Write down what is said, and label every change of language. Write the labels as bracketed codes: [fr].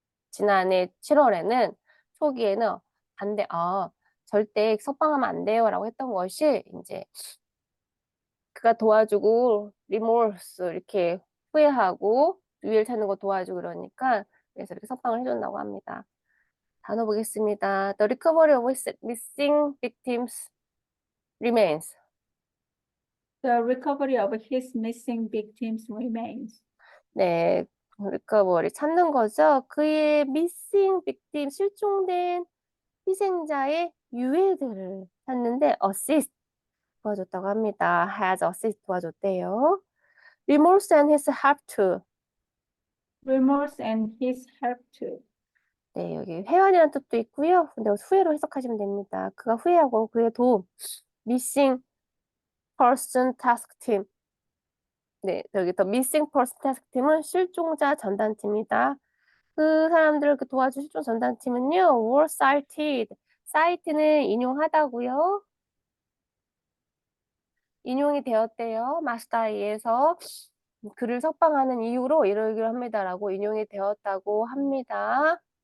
[ko] 지난해 7월에는, 초기에는 절대 석방하면 안 돼요라고 했던 것이 이제 그가 도와주고 리모스 이렇게 후회하고 유해를 찾는 거 도와주고 그러니까 그래서 이렇게 석방을 해준다고 합니다. 단어 보겠습니다. [en] The recovery of missing victims remains. The recovery of his missing victims remains. [ko] 네, recovery 찾는 거죠. 그의 missing victim, 실종된 희생자의 유해들을 찾는데 assist 도와줬다고 합니다. has assist 도와줬대요. [en] remorse and his help to. Remorse and his help to. [ko] 네, 여기 회한이라는 뜻도 있고요. 근데 후회로 해석하시면 됩니다. 그가 후회하고 그의 도움. [en] missing person task team. [ko] 네, 여기 더 missing person task team은 실종자 전단팀이다. 그 사람들을 도와준 실종 전단팀은요, were cited. cite는 인용하다고요. 인용이 되었대요. 마스다에 의해서 그를 석방하는 이유로 이러이러합니다라고 인용이 되었다고 합니다.